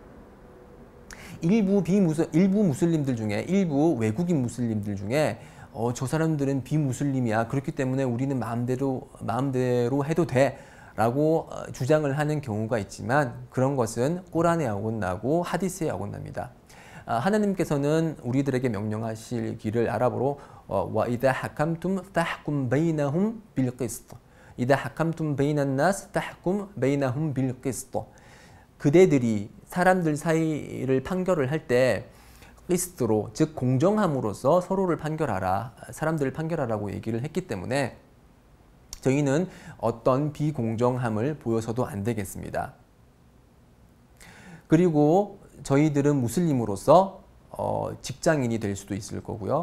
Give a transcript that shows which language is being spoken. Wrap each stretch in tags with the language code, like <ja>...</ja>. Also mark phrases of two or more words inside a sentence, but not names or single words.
<ko>일부 무슬림들 중에, 일부 외국인 무슬림들 중에 저 사람들은 비무슬림이야. 그렇기 때문에 우리는 마음대로 해도 돼 라고 주장을 하는 경우가 있지만 그런 것은 꼬란에 어긋나고 하디스에 어긋납니다. 하나님께서는 우리들에게 명령하시기를 아랍어로</ko> <ar>وَإِذَا حَكَمْتُمْ فَاحْكُمْ بَيْنَهُمْ بِالْقِسْطِ إِذَا حَكَمْتُمْ بَيْنَ النَّاسِ فَاحْكُمْ بَيْنَهُمْ بِالْقِسْطِ</ar> <ko>그대들이 사람들 사이를 판결을 할 때 qi스트로, 즉 공정함으로써 서로를 판결하라, 사람들을 판결하라고 얘기를 했기 때문에 저희는 어떤 비공정함을 보여서도 안 되겠습니다. 그리고 저희들은 무슬림으로서 직장인이 될 수도 있을 거고요.</ko>